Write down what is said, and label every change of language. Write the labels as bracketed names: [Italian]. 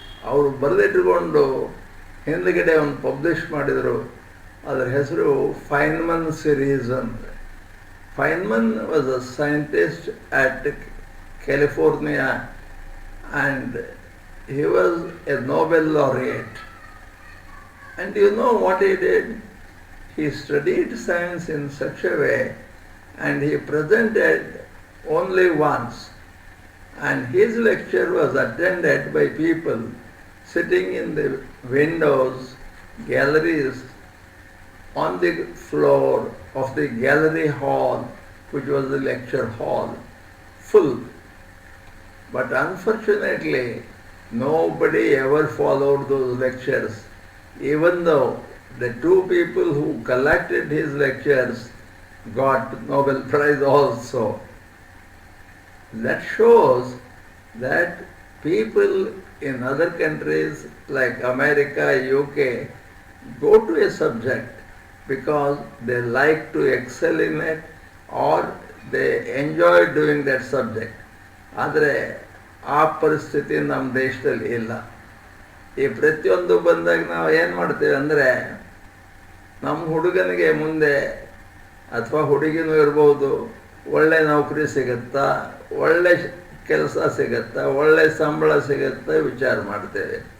[Kannada] ಅವರು ಬರೆದಿಟ್ಟುಕೊಂಡು ಹಿಂದುಗಡೆ ಅವನು ಪಬ್ಲಿಷ್ ಮಾಡಿದರು. ಅದರ ಹೆಸರು ಫೈನ್ಮನ್ ಸಿರೀಸ್ ಅಂತ. [English] Feynman was a scientist at California and he was a Nobel laureate. And you know what he did? He studied science in such a way, and he presented only once. And his lecture was attended by people sitting in the windows, galleries, on the floor of the gallery hall, which was the lecture hall, full. But unfortunately, nobody ever followed those lectures, even though the 2 people who collected his lectures got Nobel Prize also. That shows that people in other countries like America, UK, go to a subject because they like to excel in it or they enjoy doing that subject. [Kannada] ಆದರೆ ಆ ಪರಿಸ್ಥಿತಿ ನಮ್ಮ ದೇಶದಲ್ಲಿ ಇಲ್ಲ. ಈ ಪ್ರತಿಯೊಂದು ಬಂದಾಗ ನಾವು ಏನು ಮಾಡ್ತೇವೆ ಅಂದರೆ, ನಮ್ಮ ಹುಡುಗನಿಗೆ ಮುಂದೆ ಅಥವಾ ಹುಡುಗಿನೂ ಇರ್ಬೋದು, ಒಳ್ಳೆ ನೌಕರಿ ಸಿಗುತ್ತಾ, ಒಳ್ಳೆ ಕೆಲಸ ಸಿಗುತ್ತಾ, ಒಳ್ಳೆ ಸಂಬಳ ಸಿಗುತ್ತಾ ವಿಚಾರ ಮಾಡ್ತೇವೆ.